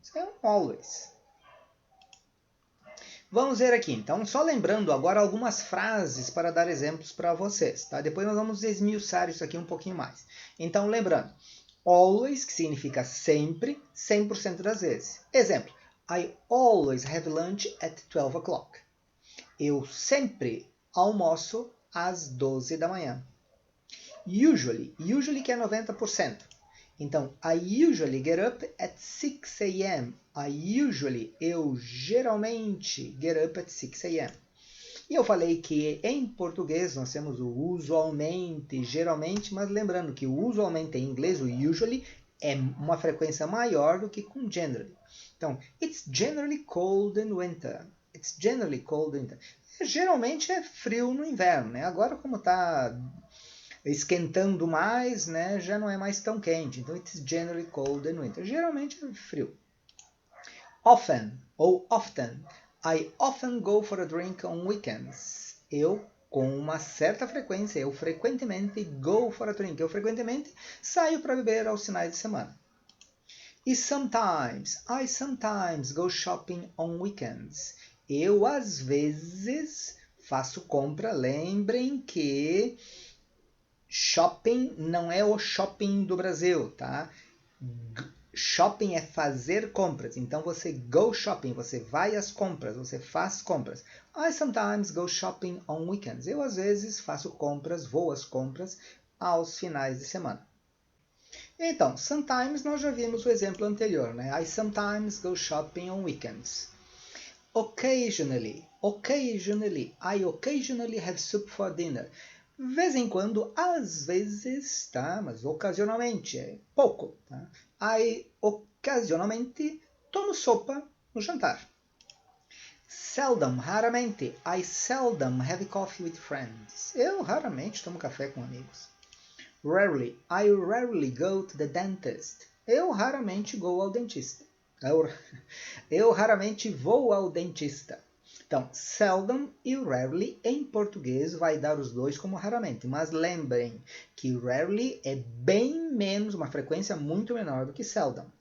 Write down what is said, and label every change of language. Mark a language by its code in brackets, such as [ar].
[pt] Isso é um always. Vamos ver aqui, então, só lembrando agora algumas frases para dar exemplos para vocês, tá? Depois nós vamos esmiuçar isso aqui um pouquinho mais. Então, lembrando, always, que significa sempre, 100% das vezes. [en] Exemplo, I always have lunch at 12 o'clock. [pt] Eu sempre almoço às 12 da manhã. Usually, usually que é 90%. [en] Então, I usually get up at 6 a.m. [pt] Eu geralmente [en] get up at 6 a.m. [pt] E eu falei que em português nós temos o usualmente, geralmente, mas lembrando que o usualmente em inglês, o usually, é uma frequência maior do que com generally. [en] Então, it's generally cold in winter. It's generally cold in winter. [pt] Geralmente é frio no inverno, né? Agora, como está esquentando mais, né, já não é mais tão quente. Então, [en] it's generally cold in winter. [pt] Geralmente é frio. Often, ou often. [en] I often go for a drink on weekends. [pt] Eu, com uma certa frequência, eu frequentemente [en] go for a drink. [pt] Eu frequentemente saio para beber aos finais de semana. E sometimes, [en] I sometimes go shopping on weekends. [pt] Eu, às vezes, faço compra. Lembrem que shopping não é o shopping do Brasil, tá? Shopping é fazer compras. Então você go shopping, você vai às compras, você faz compras. [en] I sometimes go shopping on weekends. [pt] Eu às vezes faço compras, vou às compras aos finais de semana. Então, sometimes nós já vimos o exemplo anterior, né? [en] I sometimes go shopping on weekends. Occasionally, I occasionally have soup for dinner. [pt] Vez em quando, às vezes, tá? Mas ocasionalmente, é pouco, tá? I ocasionalmente tomo sopa no jantar. Seldom, raramente. [en] I seldom have coffee with friends. [pt] Eu raramente tomo café com amigos. [en] Rarely, I rarely go to the dentist. [pt] Eu raramente vou ao dentista. Eu raramente vou ao dentista. Então, seldom e rarely em português vai dar os dois como raramente. Mas lembrem que rarely é bem menos, uma frequência muito menor do que seldom.